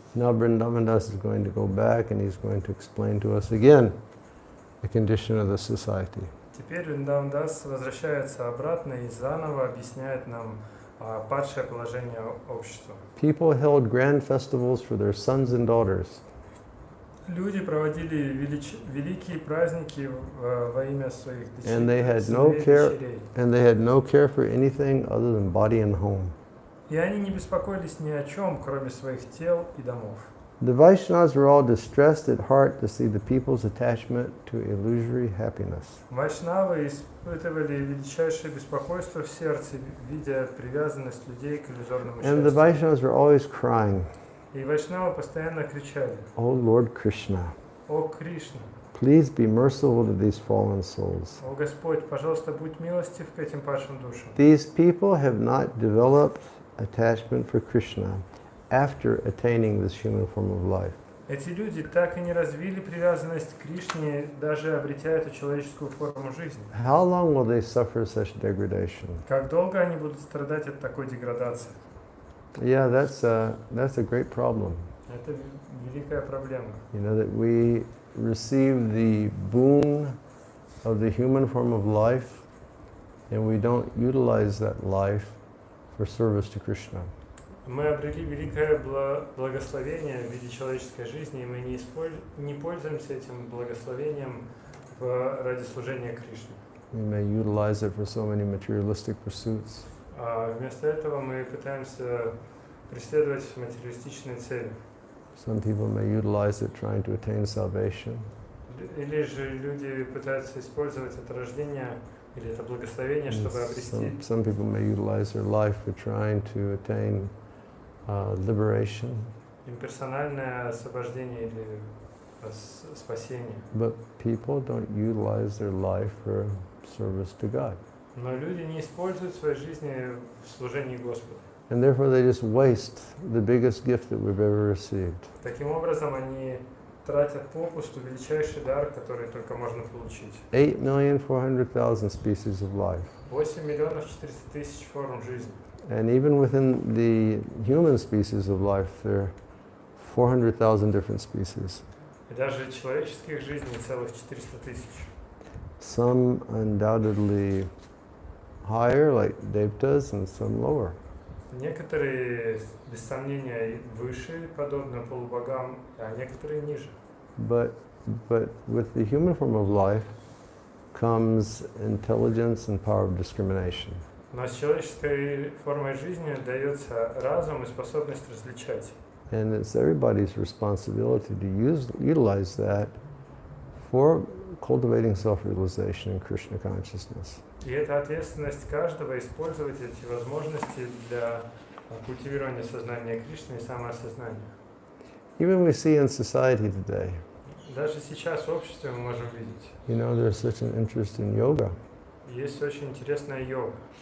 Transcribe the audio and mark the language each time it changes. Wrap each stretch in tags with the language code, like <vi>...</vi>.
<en>Now Vrindavandas is going to go back and he's going to explain to us again the condition of the society.</en> <ru>Теперь Вриндавандас возвращается обратно и заново объясняет нам падшее положение общества.</ru> <en>People held grand festivals for their sons and daughters.</en> <ru>Люди проводили великие праздники во имя своих</ru> <en>And they had</en> <ru>дочерей.</ru> <en>no care for anything other than body and home.</en> <ru>И они не беспокоились ни о чем, кроме своих тел и домов.</ru> <en>The Vaishnavas were all distressed at heart to see the people's attachment to illusory happiness.</en> <ru>Вайшнавы испытывали величайшее беспокойство в сердце, видя привязанность людей к иллюзорному</ru> <en>And the</en> <ru>счастью.</ru> <en>Vaishnavas were always crying,</en> <ru>И вайшнавы постоянно кричали:</ru> <en>"Oh Lord Krishna,</en> <ru>«О Кришна!</ru> <en>please be merciful to these fallen souls.</en> <ru>О Господь, пожалуйста, будь милостив к этим падшим душам».</ru> <en>These people have not developed attachment for Krishna after attaining this human form of life.</en> <ru>Эти люди так и не развили привязанность к Кришне, даже обретя эту человеческую форму жизни.</ru> <en>How long will they suffer such degradation?"</en> <ru>Как долго они будут страдать от такой деградации?</ru> <en>Yeah, that's a great problem.</en> <ru>Это великая проблема.</ru> <en>You know, that we receive the boon of the human form of life and we don't utilize that life for service to Krishna.</en> <ru>Мы обрели великое благословение в виде человеческой жизни, и мы не пользуемся этим благословением ради служения Кришне.</ru> <en>We may utilize it for so many materialistic pursuits.</en> <ru>А вместо этого мы пытаемся преследовать материалистичные цели.</ru> <en>Some people may utilize it trying to attain salvation.</en> <ru>Или же люди пытаются использовать это рождение или это благословение, чтобы обрести.</ru> <en>Some people may utilize their life for trying to attain liberation.</en> <ru>Имперсональное освобождение или спасение.</ru> <en>But people don't utilize their life for service to God.</en> <ru>Но люди не используют своей жизни в служении Господу.</ru> <en>And therefore they just waste the biggest gift that we've ever received.</en> <ru>Таким образом, они тратят попусту величайший дар, который только можно получить.</ru> <en>8,400,000 species of life.</en> <ru>8 миллионов 400 тысяч форм жизни.</ru> <en>And even within the human species of life, there are 400,000 different species.</en> <ru>И даже человеческих жизней целых 400 тысяч.</ru> <en>Some undoubtedly higher, like devtas, and some lower.</en> <ru>Некоторые, без сомнения, выше, подобно полубогам, а некоторые ниже.</ru> <en>But with the human form of life comes intelligence and power of discrimination.</en> <ru>Но с человеческой формой жизни дается разум и способность различать.</ru> <en>And it's everybody's responsibility to utilize that for cultivating self-realization and Krishna consciousness.</en> <ru>И это ответственность каждого использовать эти возможности для культивирования сознания Кришны и самоосознания.</ru> <en>Even we see in society today,</en> <ru>Даже сейчас в обществе мы можем видеть.</ru> <en>you know, there's such an interest in yoga.</en> <ru>Есть очень интересная йога.</ru>